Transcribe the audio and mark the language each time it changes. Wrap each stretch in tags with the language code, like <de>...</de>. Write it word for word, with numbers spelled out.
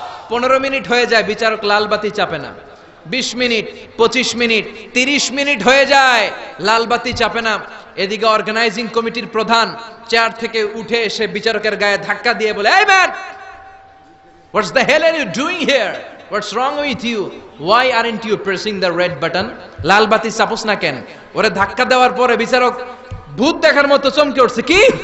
<bn>পনেরো মিনিট হয়ে যায়, বিচারক লালবাতি চাপে না। বিশ মিনিট, পঁচিশ মিনিট, তিরিশ মিনিট হয়ে যায়, লালবাতি চাপে না। এদিকে অর্গানাইজিং কমিটির প্রধান চেয়ার থেকে উঠে এসে বিচারকের গায়ে ধাক্কা দিয়ে বলে, এই man,</bn> <en>What's the hell are you doing here? What's wrong with you? Why aren't you pressing the red button?</en> <bn>লাল বাতি চাপোস না কেন? ওরে ধাক্কা দেওয়ার পরে বিচারক ভূত দেখার মতো চমকে উঠছে। কি?</bn>